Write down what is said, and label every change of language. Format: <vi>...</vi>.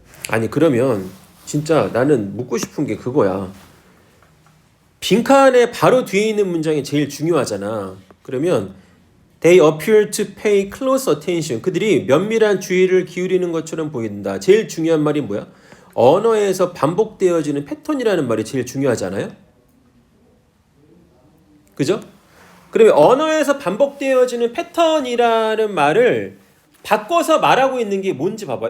<ko>아니 그러면 진짜 나는 묻고 싶은 게 그거야. 빈칸에 바로 뒤에 있는 문장이 제일 중요하잖아. 그러면</ko> <en>They appear to pay close attention.</en> <ko>그들이 면밀한 주의를 기울이는 것처럼 보인다. 제일 중요한 말이 뭐야? 언어에서 반복되어지는 패턴이라는 말이 제일 중요하지 않아요? 그죠? 그러면 언어에서 반복되어지는 패턴이라는 말을 바꿔서 말하고 있는 게 뭔지 봐봐.</ko>